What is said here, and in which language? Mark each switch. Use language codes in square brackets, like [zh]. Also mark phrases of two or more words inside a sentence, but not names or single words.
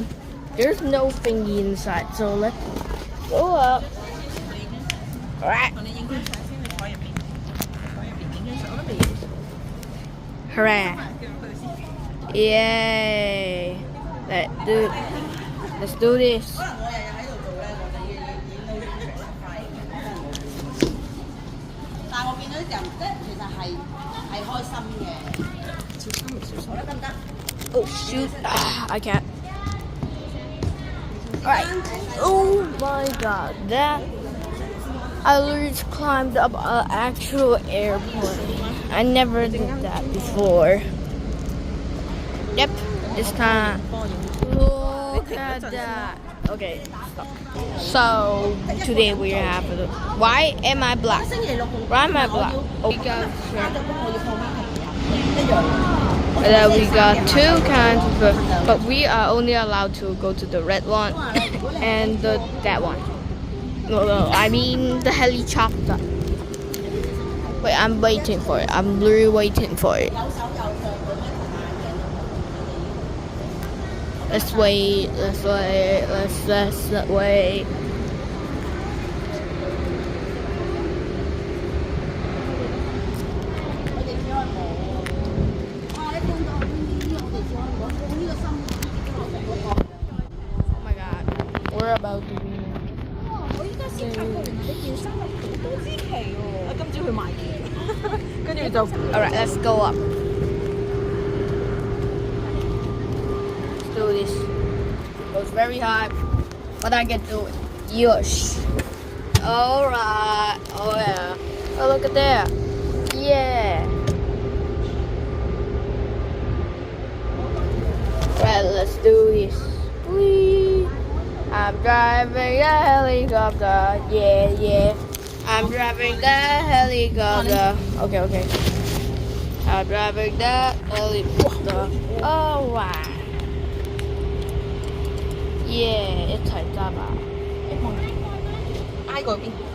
[en] There's no thingy inside. So let's go up. Alright. Hooray. Yay. Let's do this. [yue] 但係我見到啲人咧，其實係開心嘅。小心，得唔得？ [en] Oh shoot. I can't. Alright. Oh my God. That. I literally climbed up an actual airplane. I never did that before. Yep. This time. Look at that. Okay. Stop. So today we have. Why am I black? [yue] 星期六同 [en] Why am I black? Oh, we got. [yue] 加咗工我要放翻平日一樣。 [en] And then we got two kinds of food, but we are only allowed to go to the red one and that one. No, I mean the helicopter. Wait, I'm waiting for it. I'm literally waiting for it. Let's wait. Let's wait. Let's wait. Oh my God, we're about to be. [yue] 我依家先發覺原來你件衫有好多支旗喎。我今朝去買嘢，跟住就 [en] Alright, let's go up. Let's do this. It goes very high, but I can do it. Yosh. Alright. Oh yeah. Oh, look at there. Yeah. Right, let's do this. Whee! I'm driving a helicopter. Yeah, yeah. I'm driving the helicopter. Okay, okay. I'm driving the helicopter. Oh wow. Yeah, [yue] 一齊揸吧。挨過邊。